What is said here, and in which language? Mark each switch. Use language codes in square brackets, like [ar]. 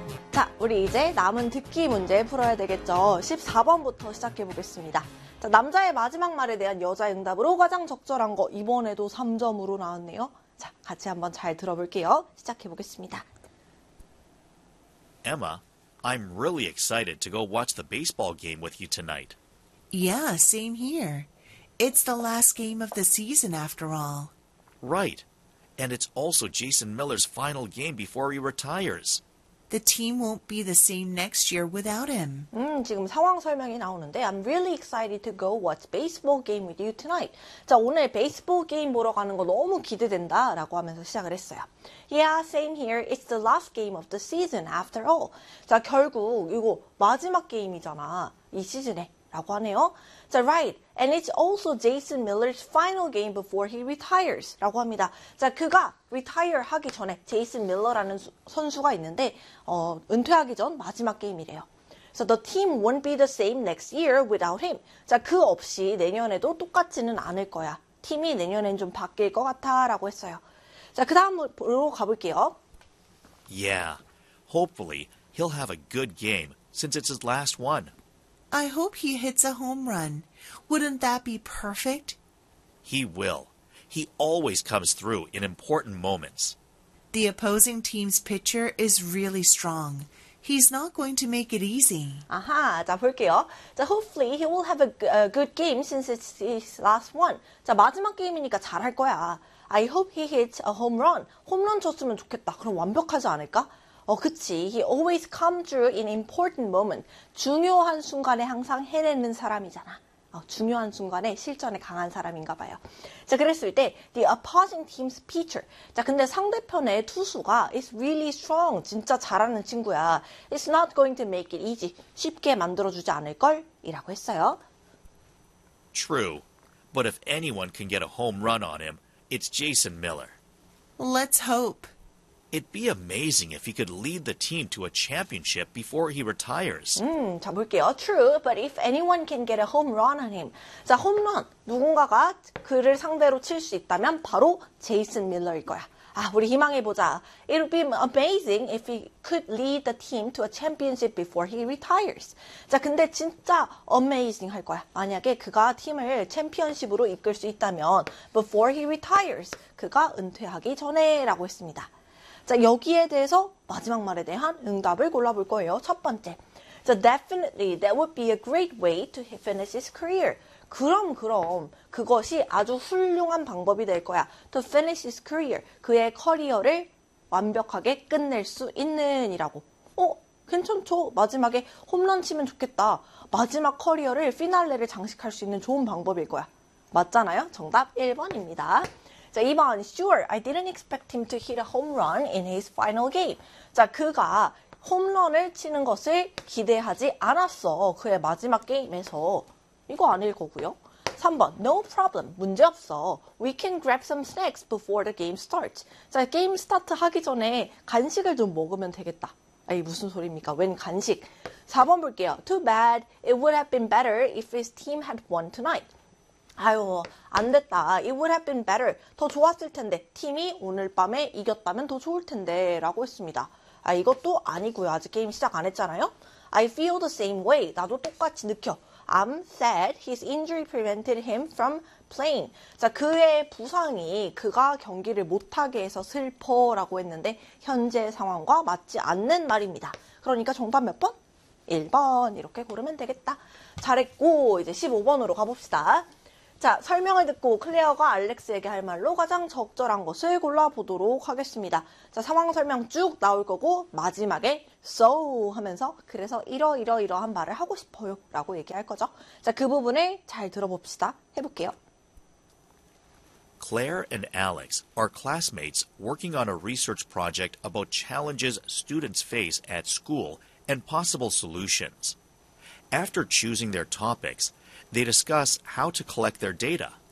[ko] 자, 우리 이제 남은 듣기 문제 풀어야 되겠죠. 14번부터 시작해 보겠습니다. 자, 남자의 마지막 말에 대한 여자의 응답으로 가장 적절한 거, 이번에도 3점으로 나왔네요. 자, 같이 한번 잘 들어볼게요. 시작해 보겠습니다. [en] Emma, I'm really excited to go watch the baseball game with you tonight. Yeah, same here. It's the last game of the season, after all. Right. And it's also Jason Miller's final game before he retires. The team won't be the same next year without him. [ko] 지금 상황 설명이 나오는데 [en] I'm really excited to go watch baseball game with you tonight. [ko] 자, 오늘 베이스볼 게임 보러 가는 거 너무 기대된다라고 하면서 시작을 했어요. [en] Yeah, same here. It's the last game of the season after all. [ko] 자, 결국 이거 마지막 게임이잖아. 이 시즌에라고 하네요. 자, right. [en] And it's also Jason Miller's final game before he retires [ko] 라고 합니다. 자, 그가 retire 하기 전에 제이슨 밀러라는 선수가 있는데 은퇴하기 전 마지막 게임이래요. [en] So the team won't be the same next year without him. [ko] 자, 그 없이 내년에도 똑같지는 않을 거야. 팀이 내년엔 좀 바뀔 것 같아 라고 했어요. 자, 그 다음으로 가볼게요. [en] Yeah, hopefully he'll have a good game since it's his last one. I hope he hits a home run. Wouldn't that be perfect? He will. He always comes through in important moments. The opposing team's pitcher is really strong. He's not going to make it easy. [ko] 아하, 자, 볼게요. 자, [en] hopefully he will have a good game since it's his last one. [ko] 자, 마지막 게임이니까 잘할 거야. [en] I hope he hits a home run. [ko] 홈런 쳤으면 좋겠다. 그럼 완벽하지 않을까? 그치. [en] He always come through in important moment. [ko] 중요한 순간에 항상 해내는 사람이잖아. 중요한 순간에 실전에 강한 사람인가 봐요. 자, 그랬을 때 [en] the opposing team's pitcher. [ko] 자, 근데 상대편의 투수가 [en] is really strong. [ko] 진짜 잘하는 친구야. [en] It's not going to make it easy. [ko] 쉽게 만들어주지 않을걸? 이라고 했어요. [en] True, but if anyone can get a home run on him, it's Jason Miller. Let's hope. It'd be amazing if he could lead the team to a championship before he retires. [ko] 자, 볼게요. [en] True, but if anyone can get a home run on him. [ko] 자, 홈런. 누군가가 그를 상대로 칠수 있다면 바로 제이슨 밀러일 거야. 아, 우리 희망해보자. [en] It'd be amazing if he could lead the team to a championship before he retires. [ko] 자, 근데 진짜 amazing 할 거야. 만약에 그가 팀을 챔피언십으로 이끌 수 있다면, [en] before he retires. [ko] 그가 은퇴하기 전에 라고 했습니다. 자, 여기에 대해서 마지막 말에 대한 응답을 골라볼 거예요. 첫 번째. [en] So definitely that would be a great way to finish his career. [ko] 그럼, 그럼. 그것이 아주 훌륭한 방법이 될 거야. To finish his career. 그의 커리어를 완벽하게 끝낼 수 있는 이라고. 괜찮죠? 마지막에 홈런 치면 좋겠다. 마지막 커리어를 피날레를 장식할 수 있는 좋은 방법일 거야. 맞잖아요? 정답 1번입니다. 자, 2번. [en] Sure, I didn't expect him to hit a home run in his final game. [ko] 자, 그가 홈런을 치는 것을 기대하지 않았어. 그의 마지막 게임에서. 이거 아닐 거고요. 3번. [en] No problem. [ko] 문제 없어. [en] We can grab some snacks before the game starts. [ko] 자, 게임 스타트 하기 전에 간식을 좀 먹으면 되겠다. 아니, 무슨 소리입니까? 웬 간식? 4번 볼게요. [en] Too bad. It would have been better if his team had won tonight. [ko] 아유, 안 됐다. [en] It would have been better. [ko] 더 좋았을 텐데. 팀이 오늘 밤에 이겼다면 더 좋을 텐데. 라고 했습니다. 아, 이것도 아니고요. 아직 게임 시작 안 했잖아요? [en] I feel the same way. [ko] 나도 똑같이 느껴. [en] I'm sad his injury prevented him from playing. [ko] 자, 그의 부상이 그가 경기를 못하게 해서 슬퍼라고 했는데, 현재 상황과 맞지 않는 말입니다. 그러니까 정답 몇 번? 1번. 이렇게 고르면 되겠다. 잘했고, 이제 15번으로 가봅시다. 자, 설명을 듣고 클레어가 알렉스에게 할 말로 가장 적절한 것을 골라보도록 하겠습니다. 자, 상황 설명 쭉 나올 거고 마지막에 so 하면서 그래서 이러이러이러한 말을 하고 싶어요 라고 얘기할 거죠. 자, 그 부분을 잘 들어봅시다. 해볼게요. [en] Claire and Alex are classmates working on a research project about challenges students face at school and possible solutions. After choosing their topics, they discuss how to collect their data.